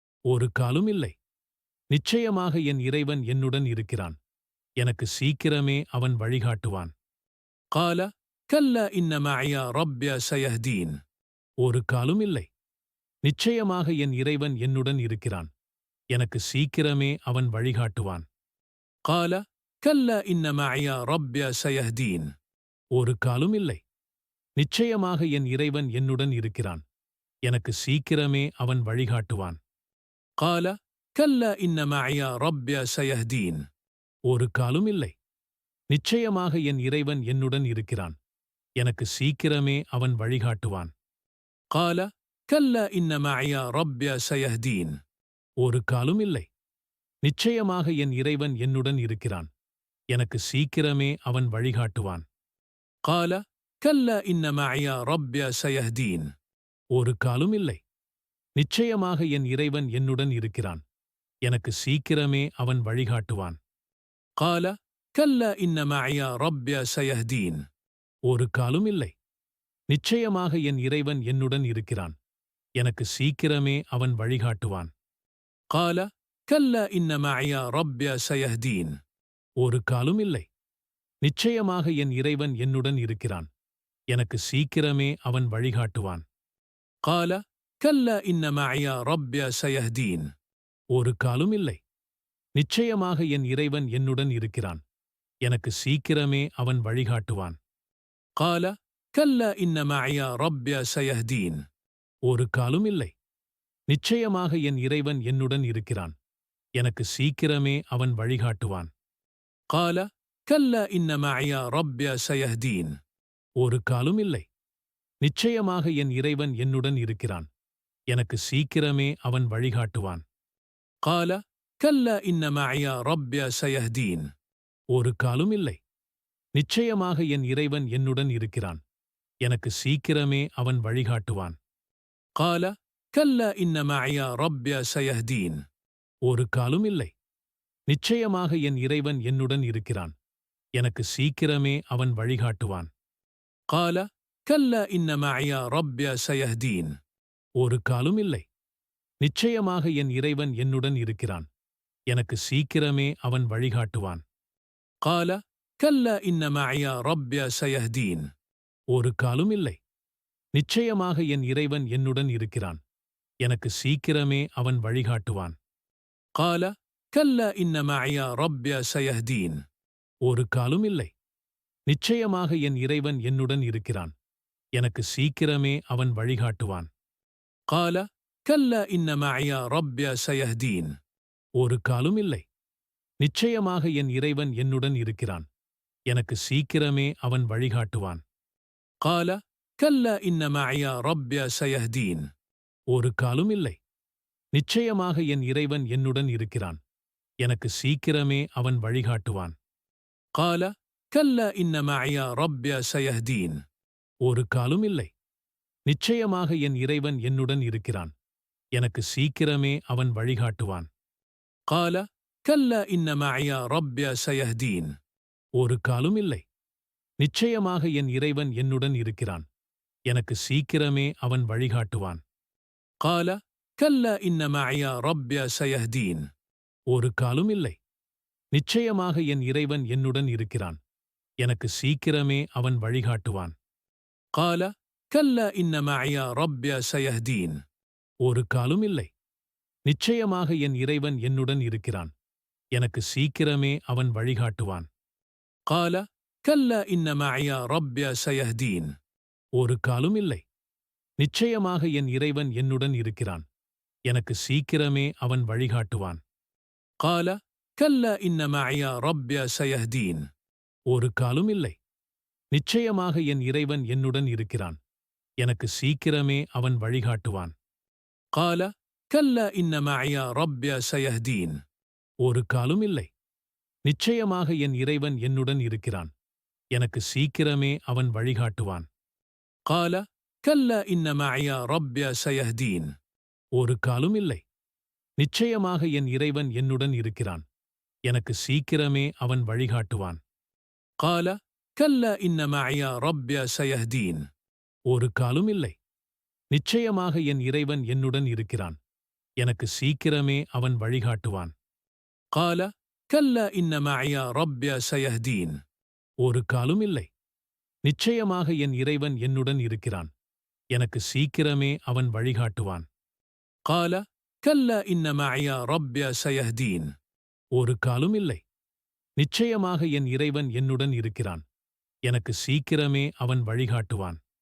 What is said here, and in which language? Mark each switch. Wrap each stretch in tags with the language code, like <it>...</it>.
<ta>ஒரு காலும் இல்லை, நிச்சயமாக என் இறைவன் என்னுடன் இருக்கிறான், எனக்கு சீக்கிரமே அவன் வழிகாட்டுவான்.</ta> <ar>கால கல்ல இன்ன மஅய ரப்ப சயஹ்தீன்.</ar> <ta>ஒரு காலும் இல்லை. நிச்சயமாக என் இறைவன் என்னுடன் இருக்கிறான். எனக்கு சீக்கிரமே அவன் வழிகாட்டுவான்.</ta> <ar>قال كلا إن معي ربي سيهدين.</ar> <ta>ஒரு காலும் இல்லை. நிச்சயமாக என் இறைவன் என்னுடன் இருக்கிறான். எனக்கு சீக்கிரமே அவன் வழிகாட்டுவான்.</ta> <ar>قال كلا إن معي ربي سيهدين.</ar> <ta>ஒரு காலும் இல்லை. நிச்சயமாக என் இறைவன் என்னுடன் இருக்கிறான். எனக்கு சீக்கிரமே அவன் வழிகாட்டுவான்.</ta> <ar>قال كلا إن معي ربي سيهدين.</ar> <ta>ஒரு காலும் இல்லை. நிச்சயமாக என் இறைவன் என்னுடன் இருக்கிறான். எனக்கு சீக்கிரமே அவன் வழிகாட்டுவான்.</ta> <ar>قال كلا إن معي ربي سيهدين.</ar> <ta>ஒரு காலும் இல்லை. நிச்சயமாக என் இறைவன் என்னுடன் இருக்கிறான். எனக்கு சீக்கிரமே அவன் வழிகாட்டுவான்.</ta> <ar>قال كلا إن معي ربي سيهدين.</ar> <ta>ஒரு காலும் இல்லை. நிச்சயமாக என் இறைவன் என்னுடன் இருக்கிறான். எனக்கு சீக்கிரமே அவன் வழிகாட்டுவான்.</ta> <ar>قال كلا إن معي ربي سيهدين.</ar> <ta>ஒரு காலும் இல்லை. நிச்சயமாக என் இறைவன் என்னுடன் இருக்கிறான். எனக்கு சீக்கிரமே அவன் வழிகாட்டுவான்.</ta> <ar>قال كلا إن معي ربي سيهدين.</ar> <ta>ஒரு காலும் இல்லை. நிச்சயமாக என் இறைவன் என்னுடன் இருக்கிறான். எனக்கு சீக்கிரமே அவன் வழிகாட்டுவான்.</ta> <ar>قال كلا إن معي ربي سيهدين.</ar> <ta>ஒரு காலும் இல்லை. நிச்சயமாக என் இறைவன் என்னுடன் இருக்கிறான். எனக்கு சீக்கிரமே அவன் வழிகாட்டுவான்.</ta> <ar>قال كلا إن معي ربي سيهدين.</ar> <ta>ஒரு காலும் இல்லை. நிச்சயமாக என் இறைவன் என்னுடன் இருக்கிறான். எனக்கு சீக்கிரமே அவன் வழிகாட்டுவான்.</ta> <ar>قال كلا إن معي ربي سيهدين.</ar> <ta>ஒரு காலும் இல்லை. நிச்சயமாக என் இறைவன் என்னுடன் இருக்கிறான். எனக்கு சீக்கிரமே அவன் வழிகாட்டுவான்.</ta> <ar>قال كلا إن معي ربي سيهدين.</ar> <ta>ஒரு காலும் இல்லை. நிச்சயமாக என் இறைவன் என்னுடன் இருக்கிறான். எனக்கு சீக்கிரமே அவன் வழிகாட்டுவான்.</ta> <ar>قال كلا إن معي ربي سيهدين.</ar> <ta>ஒரு காலும் இல்லை. நிச்சயமாக என் இறைவன் என்னுடன் இருக்கிறான். எனக்கு சீக்கிரமே அவன் வழிகாட்டுவான்.</ta> <ar>قال كلا إن معي ربي سيهدين.</ar> <ta>ஒரு காலும் இல்லை. நிச்சயமாக என் இறைவன் என்னுடன் இருக்கிறான். எனக்கு சீக்கிரமே அவன் வழிகாட்டுவான்.</ta> <ar>قال كلا إن معي ربي سيهدين.</ar> <ta>ஒரு காலும் இல்லை. நிச்சயமாக என் இறைவன் என்னுடன் இருக்கிறான். எனக்கு சீக்கிரமே அவன் வழிகாட்டுவான்.</ta> <ar>قال كلا إن معي ربي سيهدين.</ar> <ta>ஒரு காலும் இல்லை. நிச்சயமாக என் இறைவன் என்னுடன் இருக்கிறான். எனக்கு சீக்கிரமே அவன் வழிகாட்டுவான்.</ta> <ar>قال كلا إن معي ربي سيهدين.</ar> <ta>ஒரு காலும் இல்லை. நிச்சயமாக என் இறைவன் என்னுடன் இருக்கிறான். எனக்கு சீக்கிரமே அவன் வழிகாட்டுவான்.</ta> <ar>قال كلا إن معي ربي سيهدين.</ar> <ta>ஒரு காலும் இல்லை. நிச்சயமாக என் இறைவன் என்னுடன் இருக்கிறான். எனக்கு சீக்கிரமே அவன் வழிகாட்டுவான்.</ta> <ar>قال كلا إن معي ربي سيهدين.</ar> <ta>ஒரு காலும் இல்லை. நிச்சயமாக என் இறைவன் என்னுடன் இருக்கிறான். எனக்கு சீக்கிரமே அவன் வழிகாட்டுவான்.</ta> <ar>قال كلا إن معي ربي سيهدين.</ar> <ta>ஒரு காலும் இல்லை. நிச்சயமாக என் இறைவன் என்னுடன் இருக்கிறான். எனக்கு சீக்கிரமே அவன் வழிகாட்டுவான்.</ta> <ar>قال كلا إن معي ربي سيهدين.</ar> <ta>ஒரு காலும் இல்லை. நிச்சயமாக என் இறைவன் என்னுடன் இருக்கிறான். எனக்கு சீக்கிரமே அவன் வழிகாட்டுவான்.</ta> <ar>قال كلا إن معي ربي سيهدين.</ar> <ta>ஒரு காலும் இல்லை. நிச்சயமாக என் இறைவன் என்னுடன் இருக்கிறான். எனக்கு சீக்கிரமே அவன் வழிகாட்டுவான்.</ta> <ar>قال كلا إن معي ربي سيهدين.</ar> <ta>ஒரு காலும் இல்லை. நிச்சயமாக என் இறைவன் என்னுடன் இருக்கிறான். எனக்கு சீக்கிரமே அவன் வழிகாட்டுவான்.</ta> <ar>قال كلا إن معي ربي سيهدين.</ar> <ta>ஒரு காலும் இல்லை. நிச்சயமாக என் இறைவன் என்னுடன் இருக்கிறான். எனக்கு சீக்கிரமே அவன் வழிகாட்டுவான்.</ta> <ar>قال كلا إن معي ربي سيهدين.</ar> <ta>ஒரு காலும் இல்லை. நிச்சயமாக என் இறைவன் என்னுடன் இருக்கிறான். எனக்கு சீக்கிரமே அவன் வழிகாட்டுவான்.</ta> <ar>قال كلا إن معي ربي سيهدين.</ar> <ta>ஒரு காலும் இல்லை. நிச்சயமாக என் இறைவன் என்னுடன் இருக்கிறான். எனக்கு சீக்கிரமே அவன் வழிகாட்டுவான்.</ta> <ar>قال كلا إن معي ربي سيهدين.</ar> <ta>ஒரு காலும் இல்லை. நிச்சயமாக என் இறைவன் என்னுடன் இருக்கிறான். எனக்கு சீக்கிரமே அவன் வழிகாட்டுவான்.</ta> <ar>قال كلا إن معي ربي سيهدين.</ar> <ta>ஒரு காலும் இல்லை. நிச்சயமாக என் இறைவன் என்னுடன் இருக்கிறான். எனக்கு சீக்கிரமே அவன் வழிகாட்டுவான்.</ta>